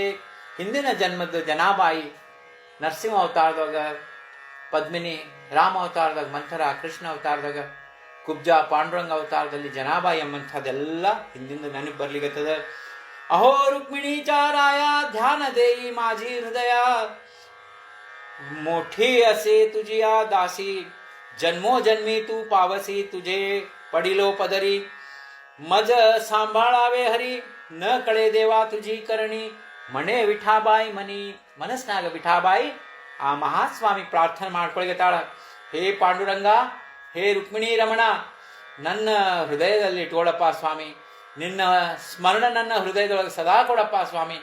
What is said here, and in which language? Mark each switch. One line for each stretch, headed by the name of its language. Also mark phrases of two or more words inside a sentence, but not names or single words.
Kannada: ಹಿಂದಿನ ಜನ್ಮದ ಜನಾಬಾಯಿ, ನರಸಿಂಹ ಅವತಾರದಾಗ ಪದ್ಮಿನಿ, ರಾಮ ಅವತಾರದಾಗ ಮಂಥರ, ಕೃಷ್ಣ ಅವತಾರದಾಗ ಕುಬ್ಜ, ಪಾಂಡುರಂಗ ಅವತಾರದಲ್ಲಿ ಜನಾಬಾಯಿ ಎಂಬಂಥದ್ದೆಲ್ಲ ಹಿಂದಿಂದ ನೆನಪು ಬರ್ಲಿಗತ್ತದ.
Marathi: अहो रुक्मिणी चाराय ध्यान देयी माजी हृदय, मोठी असे तुझिया दासी, जन्मो जन्मी तू पावसी, तुझे पडिलो पदरी. मज सांभाळावे हरी, न कळे देवा तुझी करणी.
Kannada: ಮನೆ ವಿಠಾಬಾಯಿ ಮನಿ. ಮನಸ್ನಾಗ ವಿಠಾಬಾಯಿ ಆ ಮಹಾಸ್ವಾಮಿ ಪ್ರಾರ್ಥನೆ ಮಾಡ್ಕೊಳ್ತಾಳ. ಹೇ ಪಾಂಡುರಂಗ, ಹೇ ರುಕ್ಮಿಣಿ ರಮಣ, ನನ್ನ ಹೃದಯದಲ್ಲಿ ಇಟ್ಕೊಳಪ್ಪ ಸ್ವಾಮಿ. ನಿನ್ನ ಸ್ಮರಣ ನನ್ನ ಹೃದಯದೊಳಗೆ ಸದಾ ಕೊಡಪ್ಪ ಸ್ವಾಮಿ.